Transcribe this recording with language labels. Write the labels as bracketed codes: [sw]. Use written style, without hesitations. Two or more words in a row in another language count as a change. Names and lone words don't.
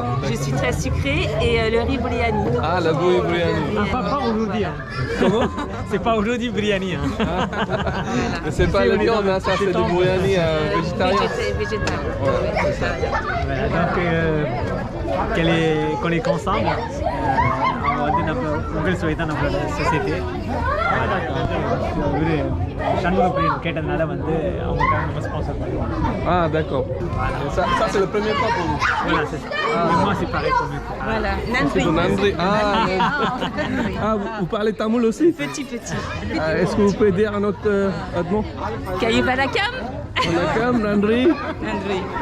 [fr] Je suis très sucrée et le riz biryani. Ah, le riz biryani. Pas aujourd'hui. Comment? C'est pas aujourd'hui biryani. Mais c'est pas le viande, hein, ça c'est du biryani végétarien. Végétarien. Ouais, c'est ça. Voilà, donc qu'on est ensemble. [ta] வந்து நம்ம உங்கள் சுவை தான் நம்மளோட சொசைட்டி. இவர் சண்முக பிரியன் கேட்டதுனால வந்து அவங்களுக்காக நம்ம ஸ்பான்சர் பண்ணுவோம். [fr] Ah d'accord. Ça c'est le premier pas pour vous. Voilà, c'est ça. Moi c'est pareil pour moi. Voilà, [ta] Nandri. Nandri. [fr] Ah, vous parlez tamoul aussi? Petit. Est-ce que vous pouvez dire un autre mot? [ta] Kayubalakam. Balakam, Nandri. Nandri.